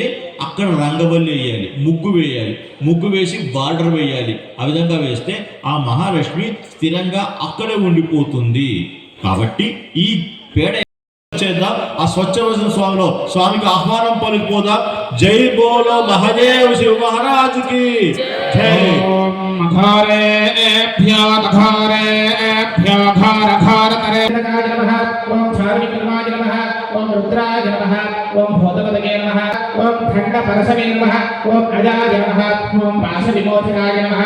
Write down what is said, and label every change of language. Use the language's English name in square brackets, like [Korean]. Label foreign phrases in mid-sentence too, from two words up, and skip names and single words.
[Telugu] అక్కడ రంగవల్లి వేయాలి, ముగ్గు వేయాలి, ముగ్గు వేసి బార్డర్ వేయాలి. ఆ విధంగా వేస్తే ఆ మహాలక్ష్మి స్థిరంగా అక్కడే ఉండిపోతుంది. కాబట్టి ఈ పేడ చేద్దాం. ఆ స్వచ్ఛవచన స్వామిలో స్వామికి ఆహ్వానం పలికిపోదాం. [Hindi] जय बोलो महादेव [Telugu] శివ మహారాజుకి జై. [Sanskrit] घोरेभ्यो घोरेभ्यो घोर घोरतरेभ्यो नमः। ओम चारुविक्रमाय नमः। ओम रुद्राय नमः। ओम भूतपतये नमः। ओम खंडपरशवे नमः। ओम अजाय नमः। ओम पाशविमोचनाय नमः।